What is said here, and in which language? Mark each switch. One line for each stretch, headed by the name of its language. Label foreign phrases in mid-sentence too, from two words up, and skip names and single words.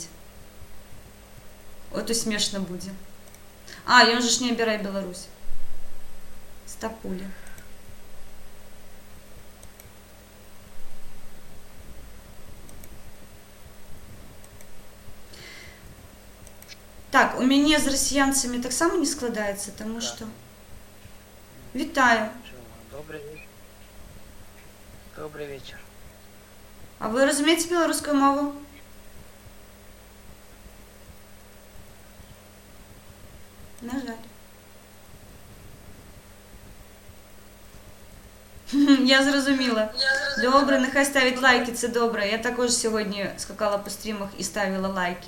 Ukrainian: От і смішно буде. А, він же ж не обирає Білорусь. Стапуля. Так,
Russian: у меня
Ukrainian: с россиянцами так само не складається, тому що... Вітаю.
Russian: Добрый вечер. Добрый вечер.
Ukrainian: А ви розумієте білоруську мову? На жаль. Я зрозуміла. Добре, нехай ставить лайки, це добре. Я також сьогодні скакала по стрімах і ставила лайки.